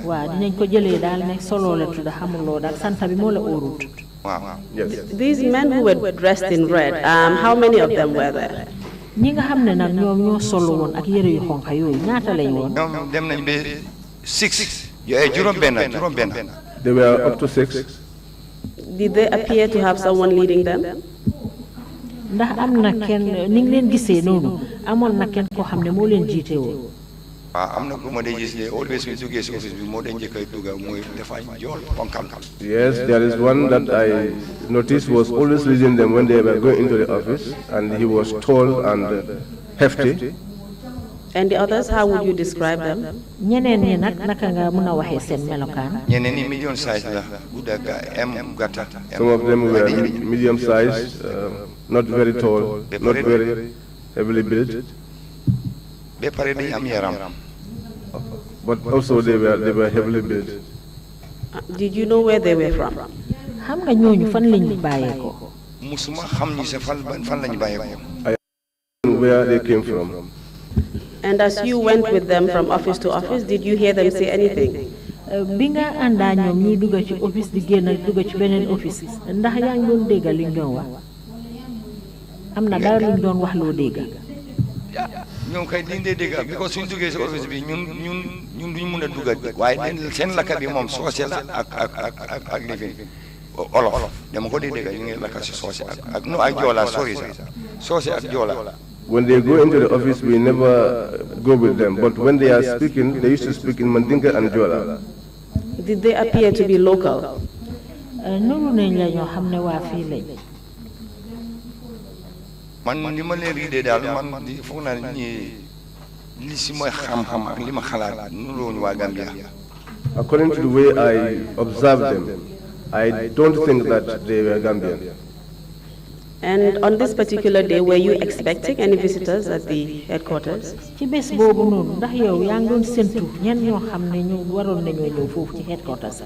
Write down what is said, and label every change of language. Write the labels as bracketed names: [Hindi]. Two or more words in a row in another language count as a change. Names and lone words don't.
[Wolof] waaw dinañ ko jëlee daal ne Solo la tudd xamuloo daal santa bi moo la óorut. Wow. [English] Yes. These men who were dressed in red, how many of them were there? [Wolof] ñi nga xam ne nag ñoom ñoo solo woon ak yëre yu xonq yooyu ñaata lañ woon. ñoom dem nañ ba 6. juróom benn. [English] They were up to 6. Did they appear to have someone leading them? [Wolof] ndax am na kenn ni ngi leen gisee noonu amoon na kenn koo xam ne moo leen jiite woon. am na ku ma dee gis ne always su duggee si office bi moo dee njëkk a dugga mooy dafa jool ponkal. [English] Yes, there is one that I noticed was always leading them when they were going into the office, and he was tall and hefty. And the others, how would you describe them? [Wolof] ñeneen ñi nag naka nga mën a waxee seen melokaan. ñeneen ñi [English] medium size [Wolof] la gudda gàtta. [English] Some of them were medium sized, not very tall, not very heavily built. [Wolof] ba pare dañu am yaram. [English] But also they were heavily built. Did you know where they were from? [Wolof] xam nga ñooñu fan lañ bàyyeekoo. musuma xam ni sa fan lañu bàyyeekoo. [English] I don't know where they came from. And as you went with them from office to office, did you hear them say anything? [Wolof] bi nga àndaa ñoom ñuy dugg ci office di génn dugg ci beneen office ndax yaa ngi doon dégg liñ doon wax am na dara luñ doon wax loo dégg. ñoom kay dañ dee dégg because suñ duggee si office bi ñun duñ mun a dugg waaye seen lakka bi moom soose la ak lifin olof dama ko dee dégg ñu ngi lakka si soose ak joola sorry sax soose ak joola. [English] When they go into the office, we never go with them. But when they are speaking, they used to speak in Mandinka and Jola. Did they appear to be local? [Wolof] noonu nañ la ñoo xam ne waa fii lañ. man li ma leen riidee daal man foog naa ni li si mooy xam-xam ak li ma xalaat nuróowuñu waa Gambia. [English] According to the way I observed them, I don't think that they were Gambian. And on this particular day, were you expecting any visitors at the headquarters? [Wolof] ci bés boobu noonu ndax yow yaa ngi doon séntu ñenn ñoo xam ne ñu waroon nañoo ñëw foofu ci headquarters.